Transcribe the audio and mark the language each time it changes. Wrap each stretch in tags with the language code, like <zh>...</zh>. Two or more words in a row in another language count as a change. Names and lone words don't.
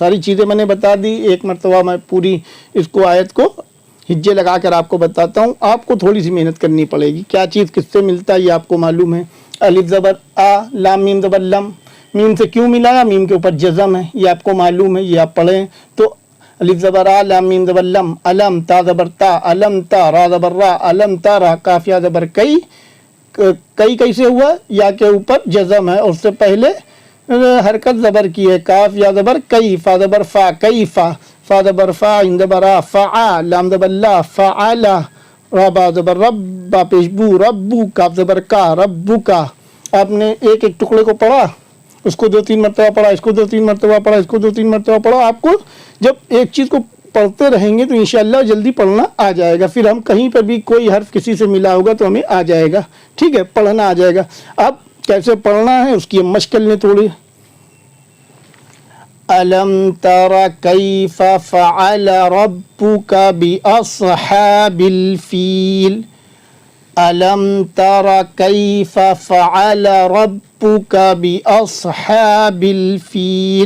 <ur>ساری چیزیں میں نے بتا دی، ایک مرتبہ میں پوری اس کو آیت کو ہجے لگا کر آپ کو بتاتا ہوں. آپ کو تھوڑی سی محنت کرنی پڑے گی. کیا چیز کس سے ملتا ہے یہ آپ کو معلوم ہے. الف زبر آ، لام میم زبر لم. میم سے کیوں ملایا؟ میم کے اوپر جزم ہے، یہ آپ کو معلوم ہے، یہ آپ پڑھیں. تو الف زبر آ، لام میم زبر لم، علم تا زبر تا، علم تا را زبر را، علم تارا کاف یا زبر کئی. کئی کیسے ہوا؟ یا کے اوپر جزم ہے اور اس سے پہلے حرکت زبر کی ہے. کاف یا زبر کئی، فا زبر فا، کئی فا، فا زبر فا، عند برا فعا، لام زبر لا فعلا، را با زبر رب، با پیش بو ربو، کاف زبر کا ربو کا. آپ نے ایک ایک ٹکڑے کو پڑھا، اس کو 2-3 مرتبہ پڑھا، اس کو 2-3 مرتبہ پڑھا، اس کو 2-3 مرتبہ پڑھا. آپ کو جب ایک چیز کو پڑھتے رہیں گے تو انشاءاللہ جلدی پڑھنا آ جائے گا. پھر ہم کہیں پر بھی کوئی حرف کسی سے ملا ہوگا تو ہمیں آ جائے گا. ٹھیک ہے، پڑھنا آ جائے گا. اب کیسے پڑھنا ہے اس کی ہم مشق کر لیں تھوڑی.</ur> <ar>ألم تر كيف فعل ربك بأصحاب الفيل. ألم تر كيف فعل ربك بأصحاب الفيل.</ar>